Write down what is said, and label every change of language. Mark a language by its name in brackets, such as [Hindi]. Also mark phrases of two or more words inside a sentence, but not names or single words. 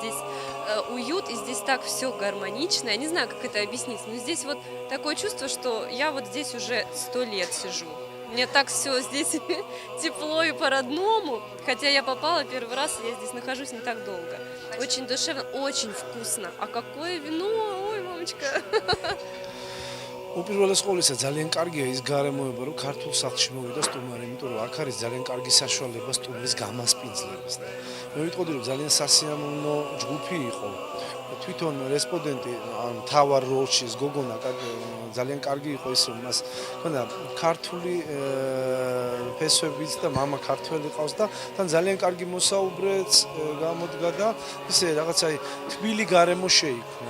[Russian] Здесь уют, и здесь так все гармонично. Я не знаю, как это объяснить, но здесь вот такое чувство, что я вот здесь уже 100 лет сижу. Мне так все здесь тепло и по-родному, хотя я попала первый раз, и я здесь нахожусь не так долго. Очень душевно, очень вкусно. А какое вино, ой, мамочка. [Georgian] უპირველეს ყოვლისა ძალიან კარგია ის გარემოება, რომ ქართულ სახლში მოვიდა სტუმარი, იმიტომ რომ აქ არის ძალიან კარგი საშუალება სტუმრის გამასპინძლების. მე ვიტყოდი რომ ძალიან სასიამოვნო ჯგუფი იყო. თვითონ რესპონდენტი ან თავარ როლში ეს გოგონა ძალიან კარგი იყო ის რომ მას ჰქონდა ქართული ფესვებიც და მამა ქართველი ყავს და თან ძალიან კარგი მოსაუბრეც გამოდგა და ისე რაღაცა თბილი გარემო შეიქმნა.